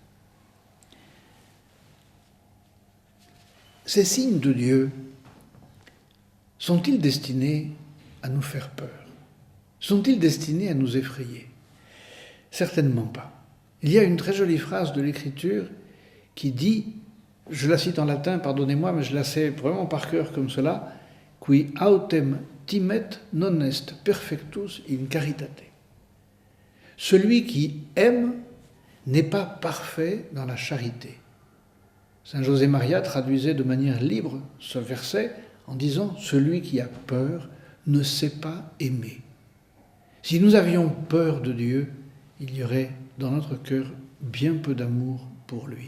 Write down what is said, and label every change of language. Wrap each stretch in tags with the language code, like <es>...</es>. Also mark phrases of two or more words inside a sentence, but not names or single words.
<fr>Ces signes de Dieu sont-ils destinés à nous faire peur? Sont-ils destinés à nous effrayer? Certainement pas. Il y a une très jolie phrase de l'Écriture qui dit, je la cite en latin, pardonnez-moi, mais je la sais vraiment par cœur comme cela, «</fr> <la>Qui autem timet non est perfectus in caritate ».</la> <fr>Celui qui aime n'est pas parfait dans la charité. Saint José Maria traduisait de manière libre ce verset en disant « Celui qui a peur ne sait pas aimer ». Si nous avions peur de Dieu, il y aurait dans notre cœur bien peu d'amour pour lui.</fr>